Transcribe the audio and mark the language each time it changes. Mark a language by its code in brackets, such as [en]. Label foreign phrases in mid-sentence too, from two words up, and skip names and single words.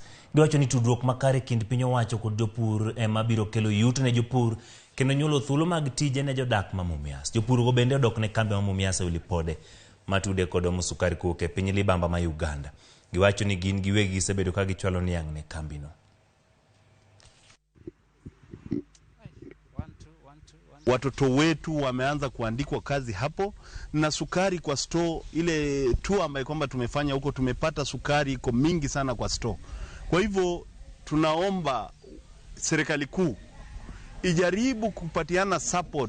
[luo] Giwacho ni tudruok makare kind piny owacho kod jopur ema biro kelo yuto ne jopur kendo nyuolo thuolo mag tije ne jodak ma Mumias. Jopur go bende odok ne kambi ma Mumias Ulipode matude kod omo sukari kowuok e piny libamba ma Uganda. Giwacho ni gin giwegi gisebedo ka gichwalo niang' ne kambi no. [sw] Watoto wetu wameanza kuandikwa kazi hapo, na sukari kwa store ile tour ambayo kwamba tumefanya huko, tumepata sukari iko mingi sana kwa store. Kwa hivyo tunaomba serikali kuu ijaribu kupatiana support.